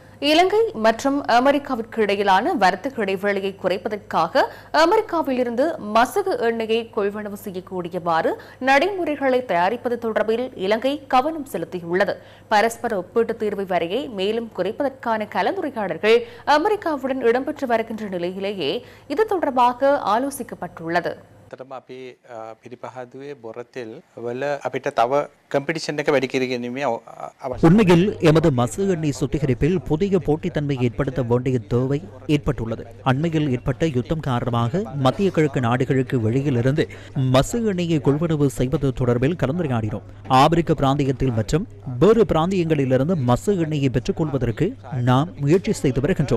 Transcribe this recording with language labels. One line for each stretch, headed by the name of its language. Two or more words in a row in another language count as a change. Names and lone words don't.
Tamil: இலங்கை மற்றும் அமெரிக்காவிற்கு இடையிலான வர்த்தக இடைவெளியை குறைப்பதற்காக அமெரிக்காவில் இருந்து மசகு எண்ணெயை கொள்வனவு செய்யக்கூடியவாறு நடைமுறைகளை தயாரிப்பது தொடர்பில் இலங்கை கவனம் செலுத்தியுள்ளது. பரஸ்பர ஒப்பீட்டு தீர்வு வரையை மேலும் குறைப்பதற்கான கலந்துரையாடல்கள் அமெரிக்காவுடன் இடம்பெற்று வருகின்ற நிலையிலேயே இது தொடர்பாக ஆலோசிக்கப்பட்டுள்ளது.
Sinhala: අපි පිරිපහදුවේ බොරතෙල් වල අපිට තව කම්පිටිෂන් එක වැඩි කරගැනීමේ
Tamil: உண்மையில் எமது மசகு எண்ணெய் சுத்திகரிப்பில் புதிய போட்டித்தன்மை ஏற்படுத்த வேண்டிய தேவை ஏற்பட்டுள்ளது. அண்மையில் ஏற்பட்ட யுத்தம் காரணமாக மத்திய கிழக்கு நாடுகளுக்கு வெளியிலிருந்து மசகு எண்ணெயை கொள்வனவு செய்வது தொடர்பில் கலந்துரையாடினோம். ஆப்பிரிக்க பிராந்தியத்தில் மற்றும் வேறு பிராந்தியங்களிலிருந்து மசகு எண்ணெயை பெற்றுக் கொள்வதற்கு நாம் முயற்சி செய்து வருகின்றோம்.